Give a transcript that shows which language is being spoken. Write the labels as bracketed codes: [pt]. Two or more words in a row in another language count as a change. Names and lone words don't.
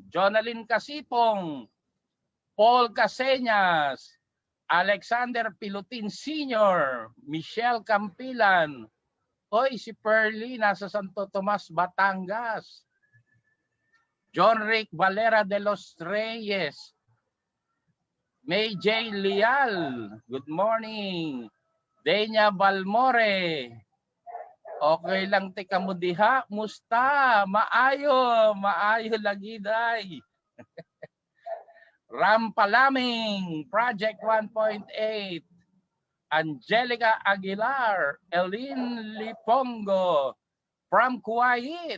[tl] Jonalyn Casipong, Paul Caseñas, Alexander Pilutin Sr., Michelle Campilan. Hoy, si Pearly nasa Santo Tomas, Batangas. John Rick Valera de los Reyes. May J. Lial, [en] good morning. [tl] Denya Balmore. [ceb] Okay lang tika mo diha, musta? Maayo lagi day. Ram Palaming, Project 1.8. Angelica Aguilar, Elin Lipongo from Kuwait.